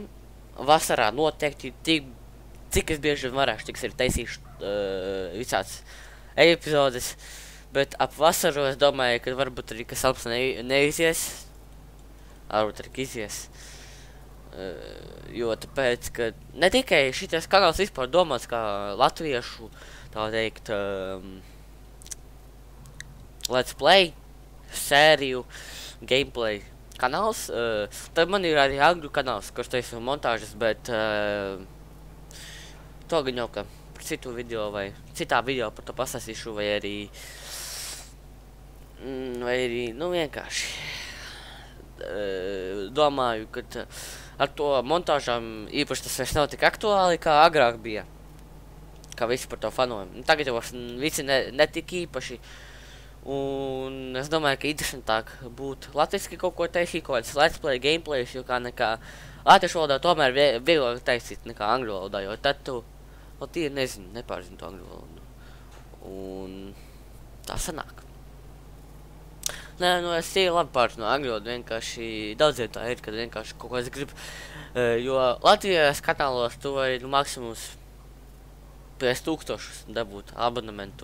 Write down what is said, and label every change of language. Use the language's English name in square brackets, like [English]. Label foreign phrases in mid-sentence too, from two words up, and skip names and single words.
[Latvian] Vasarā noteikti cik es bieži varēšu, tiks ir taisīšu visāds epizodes, bet ap vasaru es domāju, ka varbūt arī kas labs neizies, varbūt arī izies, jo tāpēc, ka ne tikai šitais kanāls vispār domāts kā latviešu, tā teikt, [English] let's play, [Latvian] sēriju, gameplay kanāls, tad man ir arī angļu kanāls, kurš teisu montāžas, bet to gan jau, ka par citu video vai citā video par to pastāstīšu, vai arī, nu, vienkārši domāju, ka ar to montāžām īpaši tas vairs nav tik aktuāli, kā agrāk bija, kā visi par to fanojam. Tagad jau visi netik īpaši, un es domāju, ka interesantāk būtu latviski kaut ko taisīt, kaut kāds [English] let's play [Latvian] gameplayus, jo kā nekā latviešu valodā tomēr vieglāk taisīt nekā angļu valodā, jo tad tu vēl tīri nezinu, nepārzinu to angļu valodu. Un tā sanāk. Nē, nu es tīri labi pārzinu angļu valodu, vienkārši daudziem tā ir, kad vienkārši kaut ko es gribu, jo Latvijas kanālos tu vari maksimums 5000 dabūt abonementu.